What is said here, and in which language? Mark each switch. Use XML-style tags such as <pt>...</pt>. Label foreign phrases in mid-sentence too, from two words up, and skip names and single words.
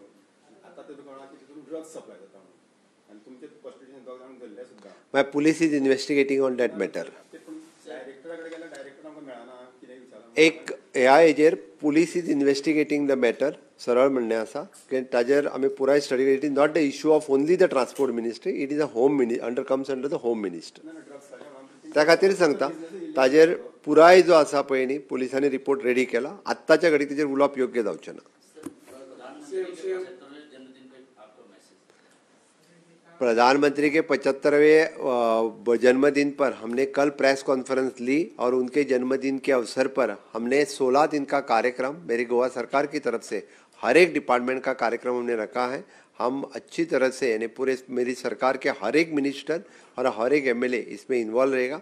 <kok>आतां तर कळना की तितून</kok> <en>drugs supply</en> <kok>जाता म्हणून आनी तुमचे कॉन्स्टिट्युशन दोग जाण धरले सुद्दां.</kok> <en>My police is investigating on that matter.</en> <kok>डायरेक्टरा कडेन गेल्यार डायरेक्टर आमकां मेळना कितें विचारना. एक ह्या हेजेर</kok> <en>police is investigating the matter,</en> <kok>सरळ म्हणणें आसा की ताजेर आमी पुराय</kok> <en>study it is not the issue of only the transport ministry, it is a home comes under the home minister.</en> <kok>त्या खातीर सांगता ताजेर पुराय जो आसा पळय न्ही पुलिसांनी</kok> <en>report ready</en> <kok>केला. आत्ताच्या घडीक तेजेर उलोवप योग्य जावचें ना.</kok> <hi>प्रधानमंत्री के 75वें जन्मदिन पर हमने कल</hi> <en>press conference</en> <hi>ली और उनके जन्मदिन के अवसर पर हमने 16 दिन का कार्यक्रम मेरी गोवा सरकार की तरफ से हर एक डिपार्टमेंट का कार्यक्रम हमने रखा है. हम अच्छी तरह से यानी पूरे मेरी सरकार के हर एक मिनिस्टर और हर एक एमएलए इसमें इन्वॉल्व रहेगा.</hi>